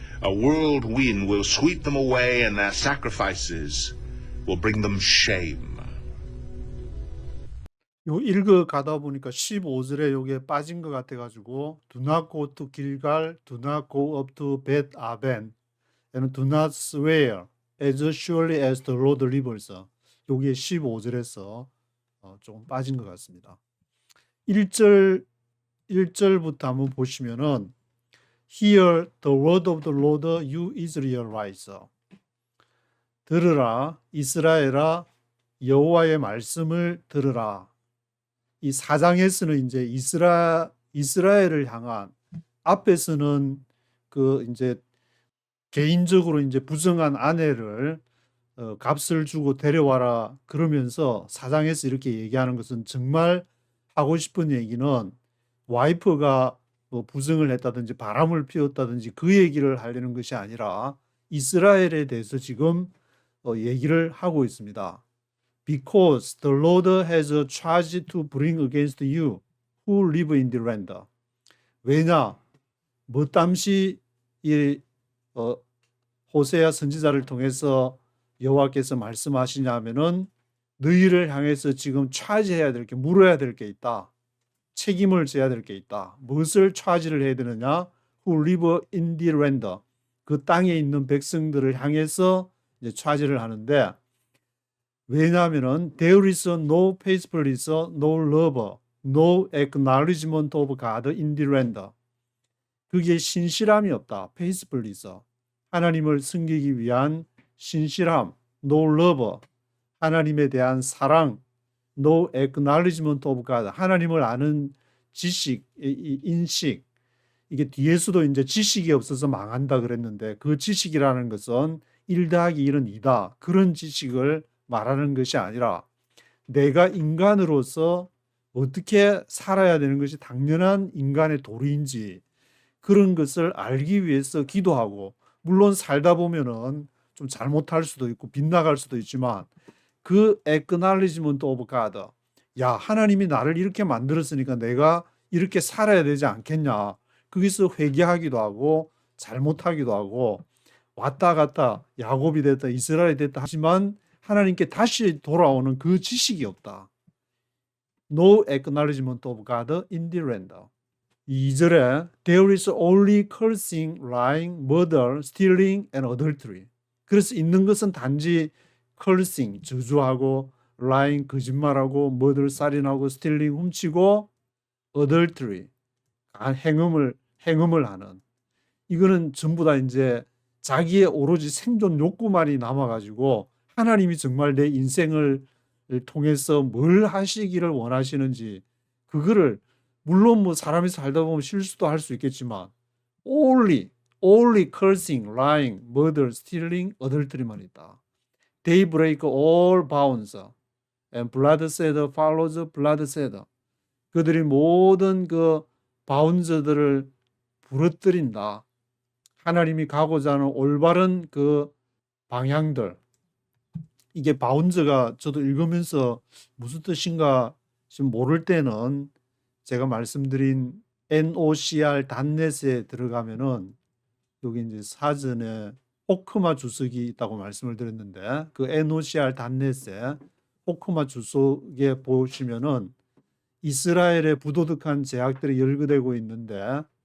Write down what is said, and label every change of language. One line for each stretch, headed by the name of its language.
English: A whirlwind will sweep them away, and their sacrifices will bring them shame.
Korean: 요 읽어 가다 보니까 15절에 요게 빠진 것 같아가지고
English: do not go to Gilgal, do not go up to Beth Aven, and do not swear as surely as the Lord lives.
Korean: 요게 15절에서 조금 빠진 것 같습니다. 1절부터 한번 보시면은
English: Hear the word of the Lord, you Israelites.
Korean: 들으라, 이스라엘아, 여호와의 말씀을 들으라. 이 4장에서는 이제 이스라엘을 향한, 앞에서는 그 이제 개인적으로 이제 부정한 아내를 값을 주고 데려와라 그러면서 4장에서 이렇게 얘기하는 것은, 정말 하고 싶은 얘기는 와이프가 뭐 부정을 했다든지 바람을 피웠다든지 그 얘기를 하려는 것이 아니라 이스라엘에 대해서 지금 얘기를 하고 있습니다.
English: Because the Lord has a charge to bring against you who live in the land.
Korean: 왜냐? 뭐 땀시 이 호세아 선지자를 통해서 여호와께서 말씀하시냐면은 너희를 향해서 지금 차지해야 될 게, 물어야 될 게 있다. 책임을 져야 될 게 있다. 무엇을 차지를 해야 되느냐?
English: Who live in the land.
Korean: 그 땅에 있는 백성들을 향해서 이제 차지를 하는데, 왜냐하면은
English: there is no faithfulness, no love, no acknowledgement of God in the land.
Korean: 그게 신실함이 없다. faithfulness. 하나님을 섬기기 위한 신실함,
English: no love.
Korean: 하나님에 대한 사랑,
English: no acknowledgement of God.
Korean: 하나님을 아는 지식, 인식. 이게 뒤에서도 이제 지식이 없어서 망한다 그랬는데, 그 지식이라는 것은 1 더하기 1은 2다. 그런 지식을 말하는 것이 아니라 내가 인간으로서 어떻게 살아야 되는 것이 당연한 인간의 도리인지 그런 것을 알기 위해서 기도하고, 물론 살다 보면은 좀 잘못할 수도 있고 빗나갈 수도 있지만 그
English: acknowledgement of God,
Korean: 야, 하나님이 나를 이렇게 만들었으니까 내가 이렇게 살아야 되지 않겠냐, 거기서 회개하기도 하고 잘못하기도 하고 왔다 갔다 야곱이 됐다 이스라엘이 됐다 하지만 하나님께 다시 돌아오는 그 지식이 없다.
English: No acknowledgement of God in the land. 2절에 There is only cursing, lying, murder, stealing and adultery.
Korean: 그래서 있는 것은 단지 cursing, 저주하고, lying, 거짓말하고, murder, 살인하고, stealing, 훔치고, adultery, 행음을 하는. 이거는 전부 다 이제 자기의 오로지 생존 욕구만이 남아가지고 하나님이 정말 내 인생을 통해서 뭘 하시기를 원하시는지 그거를, 물론 뭐 사람이 살다 보면 실수도 할 수 있겠지만
English: only cursing, lying, murder, stealing, adultery
Korean: 만 있다.
English: They break all bounds and bloodshed follows bloodshed.
Korean: 그들이 모든 그 바운즈들을 부러뜨린다. 하나님이 가고자 하는 올바른 그 방향들. 이게 바운즈가 저도 읽으면서 무슨 뜻인가 지금 모를 때는 제가 말씀드린 NOCR.net에 들어가면은 여기 이제 사전에 호크마 주석이 있다고 말씀을 드렸는데, 그 NOCR.net에 호크마 주석에 보시면은 이스라엘의 부도덕한 제약들이 열거되고 있는데,